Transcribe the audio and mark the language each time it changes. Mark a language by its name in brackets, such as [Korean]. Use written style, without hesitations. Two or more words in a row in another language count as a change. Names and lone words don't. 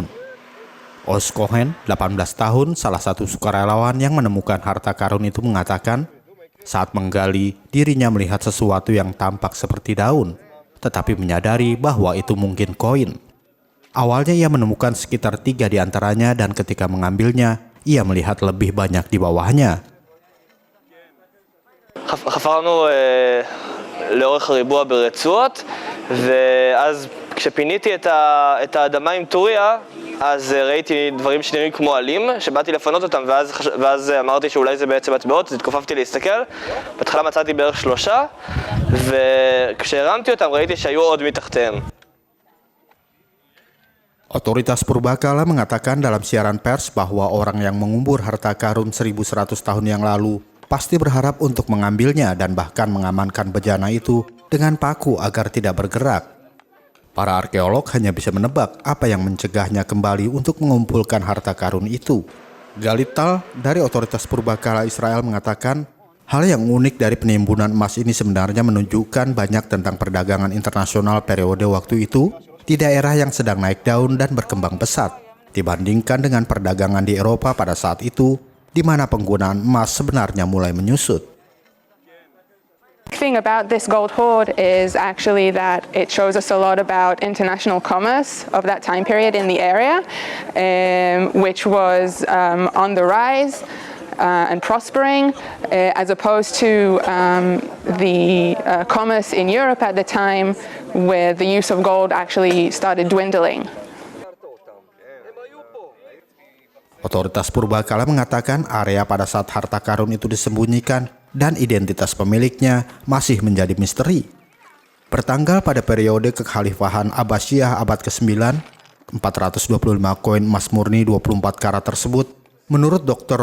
[Indonesian] Oz Cohen, 18 tahun, salah satu sukarelawan yang menemukan harta karun itu mengatakan, saat menggali, dirinya melihat sesuatu yang tampak seperti daun, tetapi menyadari bahwa itu mungkin koin. Awalnya ia menemukan sekitar 3 di antaranya dan ketika mengambilnya, ia melihat lebih banyak di bawahnya. [Hebrew] חפרנו לאורך הריבוע ברצועות, ואז כשפיניתי את האדמה עם טוריה, אז ראיתי דברים שנראים כמו עלים, שבאתי לפנות אותם, ואז אמרתי שאולי זה בעצם מטבעות, אז התכופפתי להסתכל. בהתחלה מצאתי בערך 3, וכשהרמתי אותם ראיתי שהיו עוד מתחתיהם. [Indonesian] Otoritas Purbakala mengatakan dalam siaran pers bahwa orang yang mengubur harta karun 1100 tahun yang lalu pasti berharap untuk mengambilnya dan bahkan mengamankan bejana itu dengan paku agar tidak bergerak. Para arkeolog hanya bisa menebak apa yang mencegahnya kembali untuk mengumpulkan harta karun itu. Galit Tal dari Otoritas Purbakala Israel mengatakan, hal yang unik dari penimbunan emas ini sebenarnya menunjukkan banyak tentang perdagangan internasional periode waktu itu di daerah yang sedang naik daun dan berkembang pesat, dibandingkan dengan perdagangan di Eropa pada saat itu, di mana penggunaan emas sebenarnya mulai menyusut. [English] The thing about this gold hoard is actually that it shows us a lot about international commerce of that time period in the area, which was on the rise and prospering, as opposed to the commerce in Europe at the time, where the use of gold actually started dwindling. [Indonesian] Otoritas Purbakala mengatakan area pada saat harta karun itu disembunyikan dan identitas pemiliknya masih menjadi misteri. Bertanggal pada periode kekhalifahan Abbasiyah abad ke-9, 425 koin emas murni 24 karat tersebut, menurut Dr.